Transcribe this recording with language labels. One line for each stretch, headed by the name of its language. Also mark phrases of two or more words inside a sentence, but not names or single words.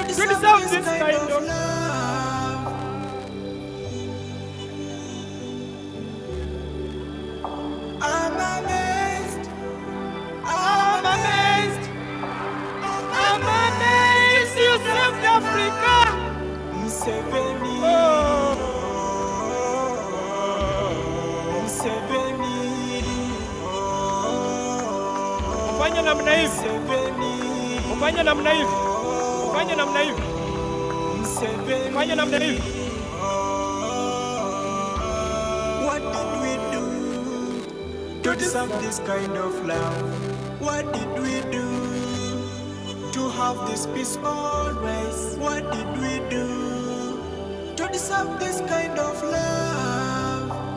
English: deserve this kind of love? love? I'm amazed. I'm amazed. I'm amazed you saved Africa. Museveni. Museveni.
Swahili: Ufanye namna hivi. Museveni. Ufanye namna hivi. Ufanye namna hivi. Museveni. Ufanye namna hivi.
English: What did we do to deserve this kind of love? What did we do to have this peace always? What did we do to deserve this kind of love?